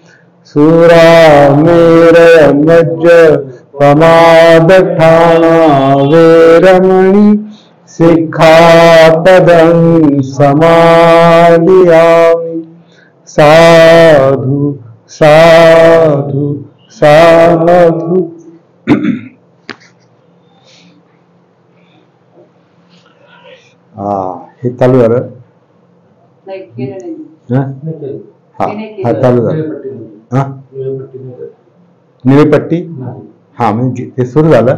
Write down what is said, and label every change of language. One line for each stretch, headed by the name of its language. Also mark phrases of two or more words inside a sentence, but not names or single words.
Pali: सुरामेरयमज्ज पमादठाना वेरमणि सिक्खापदं समादियामि. साधु साधु साधु.
Marathi: हे चालू झालं. हा चालू झालं. निळपट्टी. हा म्हणजे ते सुरू झालं.